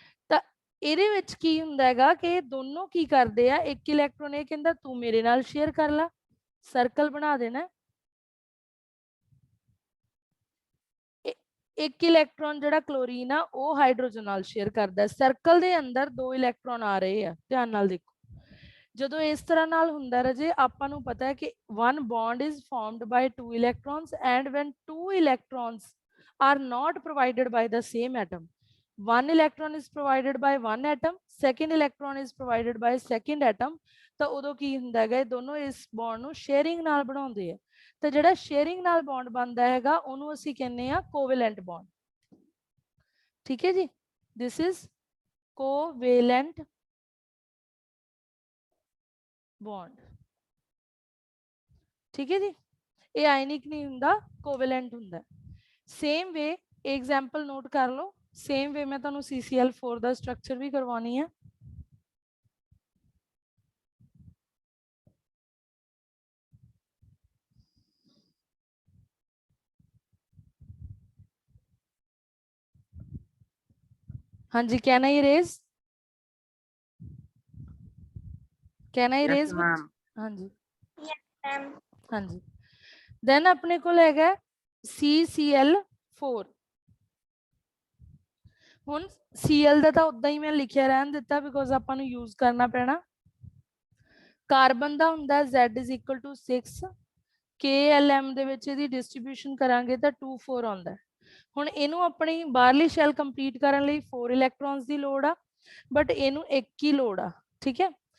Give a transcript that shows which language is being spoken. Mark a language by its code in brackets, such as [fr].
[pa] ਤਾਂ ਇਹਦੇ ਵਿੱਚ ਕੀ ਹੁੰਦਾ ਹੈਗਾ ਕਿ ਦੋਨੋਂ ਕੀ ਕਰਦੇ ਆ, ਇੱਕ ਇਲੈਕਟ੍ਰੋਨ ਇਹ ਕਹਿੰਦਾ ਤੂੰ ਮੇਰੇ ਨਾਲ ਸ਼ੇਅਰ ਕਰ ਲੈ, ਸਰਕਲ ਬਣਾ ਦੇਣਾ। ਇੱਕ ਇਲੈਕਟ੍ਰੋਨ ਜਿਹੜਾ ਕਲੋਰੀਨ ਆ ਉਹ ਹਾਈਡਰੋਜਨ ਨਾਲ ਸ਼ੇਅਰ ਕਰਦਾ। ਸਰਕਲ ਦੇ ਅੰਦਰ 2 ਇਲੈਕਟ੍ਰੋਨ ਆ ਰਹੇ ਆ, ਧਿਆਨ ਨਾਲ ਦੇਖੋ। ਜਦੋਂ ਇਸ ਤਰ੍ਹਾਂ ਨਾਲ ਹੁੰਦਾ ਰਜੇ ਆਪਾਂ ਨੂੰ ਪਤਾ ਹੈ ਕਿ [en] 1 bond is formed by 2 electrons and when 2 electrons are not provided by the same atom, 1 electron is provided by 1 atom, second electron is provided by second atom, [pa] ਤਾਂ ਉਦੋਂ ਕੀ ਹੁੰਦਾ ਹੈਗਾ ਇਹ ਦੋਨੋਂ ਇਸ ਬੌਂਡ ਨੂੰ ਸ਼ੇਅਰਿੰਗ ਨਾਲ ਬਣਾਉਂਦੇ ਆ। ਤੇ ਜਿਹੜਾ ਸ਼ੇਅਰਿੰਗ ਨਾਲ ਬੌਂਡ ਬਣਦਾ ਹੈਗਾ ਉਹਨੂੰ ਅਸੀਂ ਕਹਿੰਦੇ ਆ ਕੋਵੈਲੈਂਟ ਬੌਂਡ, ਠੀਕ ਹੈ ਜੀ। [en] this is covalent bond, [pa] ਠੀਕ ਹੈ ਜੀ। ਇਹ ਆਇਨਿਕ ਨਹੀਂ ਹੁੰਦਾ, ਕੋਵੈਲੈਂਟ ਹੁੰਦਾ। ਸੇਮ ਵੇ ਐਗਜ਼ਾਮਪਲ ਨੋਟ ਕਰ ਲਓ, ਸੇਮ ਵੇ ਮੈਂ ਤੁਹਾਨੂੰ CCl4 ਦਾ ਸਟਰਕਚਰ ਵੀ ਕਰਵਾਉਣੀ ਹੈ। [hi] हाँ जी, [en] Can I erase, can I erase? [hi] हाँ जी हाँ जी। देन अपने को हैगा CCl4। [pa] ਹੁਣ Cl ਦਾ ਤਾਂ ਉਦਾਂ ਹੀ ਮੈਂ ਲਿਖਿਆ ਰਹਿਣ ਦਿੱਤਾ ਬਿਕੋਜ਼ ਆਪਾਂ ਨੂੰ ਯੂਜ਼ ਕਰਨਾ ਪੈਣਾ। ਕਾਰਬਨ ਦਾ ਹੁੰਦਾ Z = 6, KLM ਦੇ ਵਿੱਚ ਇਹਦੀ ਡਿਸਟ੍ਰੀਬਿਊਸ਼ਨ ਕਰਾਂਗੇ ਤਾਂ 2 4 ਆਉਂਦਾ। ਹੁਣ ਇਹਨੂੰ ਆਪਣੀ ਬਾਹਰਲੀ ਸ਼ੈਲ ਕੰਪਲੀਟ ਕਰਨ ਲਈ 4 ਇਲੈਕਟ੍ਰੋਨਸ ਦੀ ਲੋੜ ਆ, ਬਟ ਇਹਨੂੰ 1 ਹੀ ਲੋੜ ਆ, ਠੀਕ ਹੈ।